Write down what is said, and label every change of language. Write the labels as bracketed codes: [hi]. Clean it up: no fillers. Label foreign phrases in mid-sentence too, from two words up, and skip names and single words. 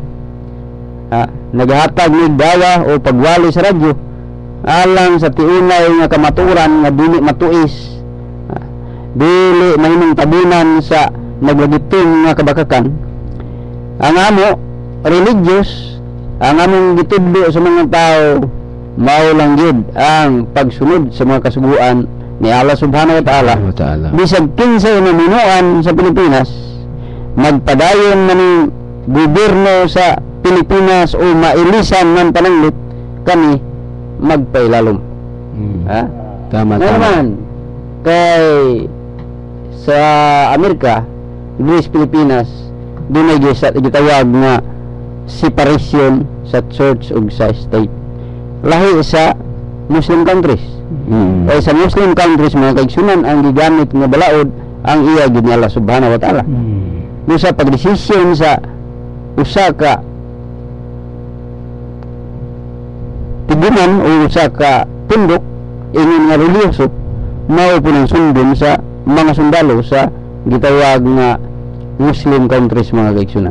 [ceb] Naghatag ni dawa o pagwali sa radyo alang sa tiunay nga kamaturan nga dili matuis, dili mahimong tabunan sa naglagitong nga kabakakan. Ang amo religious, ang among gitudlo sa mga tao mao lang gid ang pagsunod sa mga kasuguan ni [ar] الله سبحانه وتعالى. [ceb] Bisag kinsay na minuan sa Pilipinas, magpadayon man ng gobyerno sa Pilipinas o mailisan man pananglit, kami magpailalom. Tama. Naman kay sa Amerika, Greece, Pilipinas, dunay gitawag nga separation sa church ug sa state. Lahi sa [en] Muslim countries. [ceb] Kaya sa [en] Muslim countries [ceb] mga kaigsunan ang gigamit nga balaod ang iya gid ni [ar] الله سبحانه وتعالى. [ceb] Sa pagdesisyon sa usa ka tibunan o usa ka tundok ingon nga relihiyoso mao po ng sundon sa mga sundalo sa gitawag nga [en] Muslim countries [ceb] mga kaigsunan.